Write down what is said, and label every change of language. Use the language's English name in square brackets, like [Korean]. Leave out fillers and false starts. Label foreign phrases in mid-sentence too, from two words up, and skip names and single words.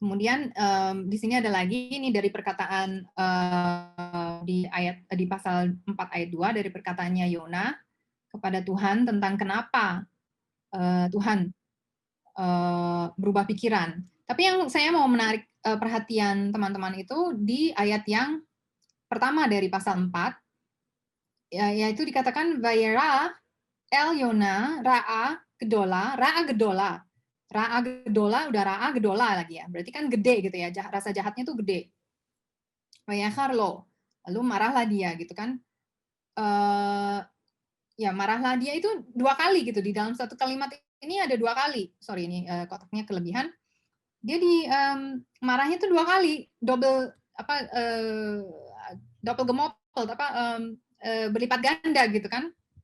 [Indonesian] Kemudian di sini ada lagi ini dari perkataan di pasal 4 ayat 2 dari perkataannya Yona kepada Tuhan tentang kenapa Tuhan berubah pikiran. Tapi yang saya mau menarik perhatian teman-teman itu di ayat yang pertama dari pasal 4, yaitu dikatakan [Hebrew] וירע אל יונה רעה גדולה רעה גדולה. רעה גדולה, [Indonesian] udah [Hebrew] רעה גדולה [Indonesian] lagi ya. Berarti kan gede gitu ya, rasa jahatnya tuh gede. [Hebrew] ויחר לו, [Indonesian] lalu marahlah dia gitu kan. Ya marahlah dia itu 2 kali gitu, di dalam satu kalimat ini ada 2 kali. Sorry ini kotaknya kelebihan. Dia marahnya tuh 2 kali, double gemopel, berlipat ganda gitu kan.